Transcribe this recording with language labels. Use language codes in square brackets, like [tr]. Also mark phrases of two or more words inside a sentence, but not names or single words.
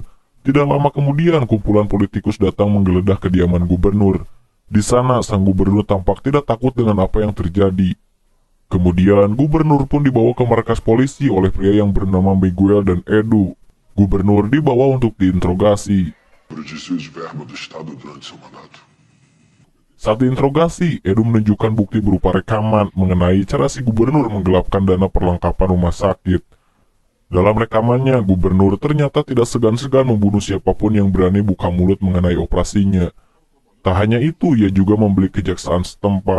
[id] Tidak lama kemudian, kumpulan politikus datang menggeledah kediaman gubernur. Di sana, sang gubernur tampak tidak takut dengan apa yang terjadi. Kemudian, gubernur pun dibawa ke markas polisi oleh pria yang bernama Miguel dan Edu. Gubernur dibawa untuk diinterogasi. [pt] Desvio de verba do Estado durante seu mandato. [id] Saat diinterogasi, Edu menunjukkan bukti berupa rekaman mengenai cara si gubernur menggelapkan dana perlengkapan rumah sakit. Dalam rekamannya, gubernur ternyata tidak segan-segan membunuh siapapun yang berani buka mulut mengenai operasinya. Tak hanya itu, ia juga membeli kejaksaan setempat.